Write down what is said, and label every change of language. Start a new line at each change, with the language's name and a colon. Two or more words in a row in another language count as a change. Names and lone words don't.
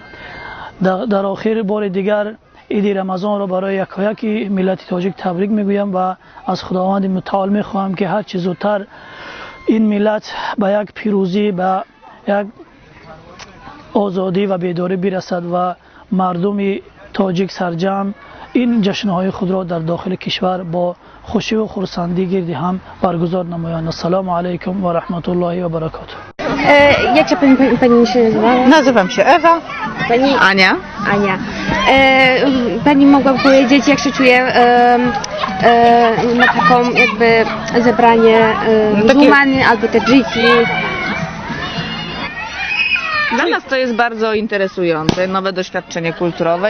Persian: در آخر بار دیگر عید رمضان را برای یکایک ملت تاجیک تبریک میگویم و از خداوند متعال میخواهم که هر چه زودتر این ملت به یک پیروزی، به یک آزادی و بیداری برسد و مردم تاجیک سرجم این جشنهای خود را در داخل کشور با خوشی و خرسندی گرد هم برگزار نمایند.
Arabic: السلام علیکم و رحمت الله و برکاته.
Polish: Jak się pani się nazywa? Nazywam się Ewa. Pani Ania. Ania. Pani mogłaby powiedzieć, jak się czuje na taką jakby zebranie muzułmany albo tadżyki? Dla nas to jest bardzo interesujące, nowe doświadczenie kulturowe.